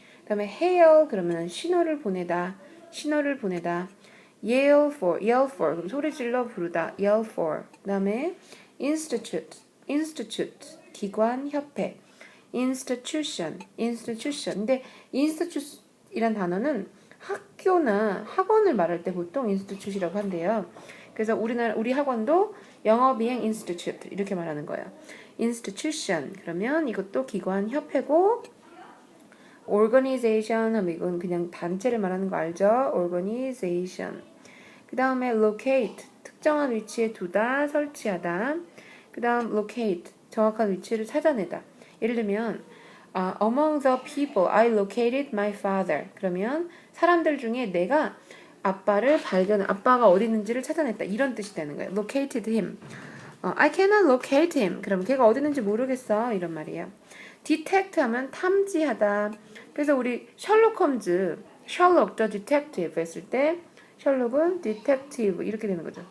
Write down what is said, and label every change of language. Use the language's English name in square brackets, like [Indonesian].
[Korean] 그다음에 hail 그러면 신호를 보내다. 신호를 보내다. Yell for. Yell for. 그럼 소리 질러 부르다. Yell for. 그다음에 institute. [English] institute. [Korean] 기관, 협회. [English] institution. institution. [Korean] 근데 institute이란 단어는 학교나 학원을 말할 때 보통 인스티튜트라고 한대요. 그래서 우리 학원도 영어 비행 인스티튜트 이렇게 말하는 거예요. institution 그러면 이것도 기관 협회고 organization 하면 이건 그냥 단체를 말하는 거 알죠? [English] organization. [Korean] 그다음에 locate 특정한 위치에 두다, 설치하다. 그다음 locate 정확한 위치를 찾아내다. 예를 들면 [English] among the people I located my father. [Korean] 그러면 사람들 중에 내가 아빠가 어디 있는지를 찾아냈다. 이런 뜻이 되는 거예요. [English] located him. I cannot locate him. [Korean] 그럼 걔가 어디 있는지 모르겠어. 이런 말이에요. detect 하면 탐지하다. 그래서 우리 셜록 홈즈, 셜록 the detective 했을 때 셜록은 detective 이렇게 되는 거죠.